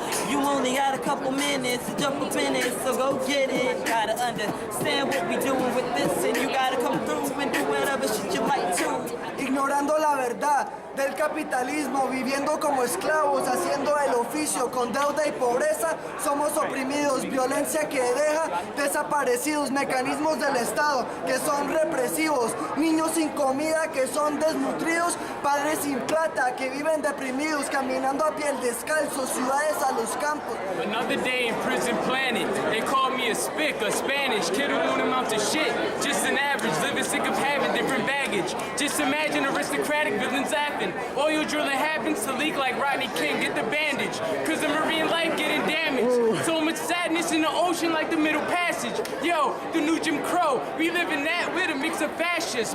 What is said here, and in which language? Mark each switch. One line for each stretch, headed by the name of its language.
English: You only got a couple minutes to jump up in it, so go get it. Gotta understand what we doing with this, and you gotta come through and do whatever shit you like to.
Spanish: Ignorando la verdad del capitalismo, viviendo como esclavos, haciendo el oficio con deuda y pobreza, somos oprimidos, violencia que deja desaparecidos, mecanismos del Estado que son represivos, niños sin comida que son desnutridos, padres sin plata que viven deprimidos, caminando a piel descalzo, ciudades a los campos.
English: Another day in prison planet. They call me a spick, a Spanish kid who won't amount to shit. Just an average, living sick of having different baggage. Just imagine aristocratic villains acting. Oil drilling happens to leak like Rodney King. Get the bandage, cause the marine life getting damaged. So much sadness in the ocean like the Middle Passage. Yo, the new Jim Crow, we live in that with a mix of fascists.